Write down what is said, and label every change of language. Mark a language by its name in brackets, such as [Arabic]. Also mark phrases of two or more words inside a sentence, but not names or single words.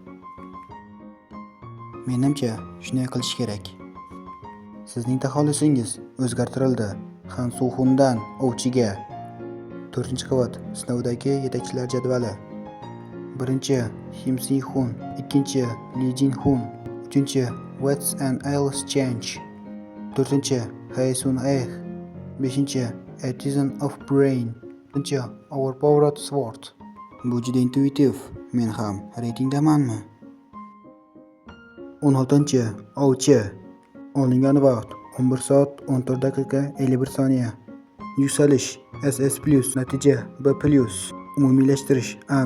[Uzbek] Menimcha, shunday qilish kerak. Sizning taxallusingiz o'zgartirildi. Han Suxundan ovchiga. 4-qavat sinovdagi yetakchilar jadvali. 1 Si Hun, 2 Li Jinhun, 3 Wets and Ales Change, 4 Hai Sun Eh, 5 Artisan of Brain, 6 Overpowered Sword. Bu juda intuitiv. Men ham reytingdamanmi? 16 ovchi. Olingan vaqt 11 soat 14 daqiqa 51 soniya. Yuksalish SS+, natija B+, umumiylashtirish A-.